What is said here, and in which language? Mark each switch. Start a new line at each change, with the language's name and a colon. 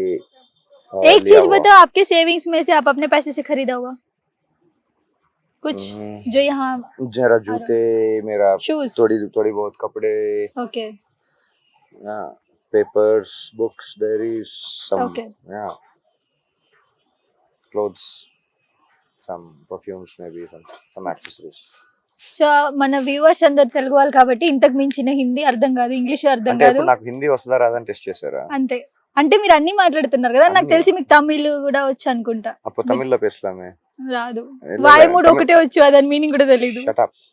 Hindi: एक लिया चीज हुआ. बताओ, आपके सेविंग्स में से आप अपने पैसे से खरीदा हुआ कुछ जो यहाँ? जरा जूते, मेरा
English: Shoes?
Hindi: थोड़ी बहुत कपड़े,
English: Okay papers, books, diaries, some Okay. yeah, clothes, some perfumes, maybe some accessories.
Telugu: So మన వ్యూవర్స్ అందరు తెలుగు వాళ్ళు కాబట్టి ఇంతకు మించిన హిందీ అర్థం కాదు, ఇంగ్లీష్ అర్థం అంటే కాదు. ఇప్పుడు నాకు హిందీ వస్తుందా రాదని టెస్ట్ చేశారా? అంతే. అంటే మీరు అన్ని మాట్లాడుతున్నారు కదా, నాకు అన్ని. తెలిసి మీకు తమిళ్ కూడా వచ్చు అనుకుంటా. అప్పుడు తమిళ్లో
Tamil: పేసలామే.
Telugu: రాదు. లేదు,
Tamil: వాయుమూడు
Telugu: తమిళ్. ఒకటే వచ్చు, దాని మీనింగ్ కూడా తెలీదు.
English: shut up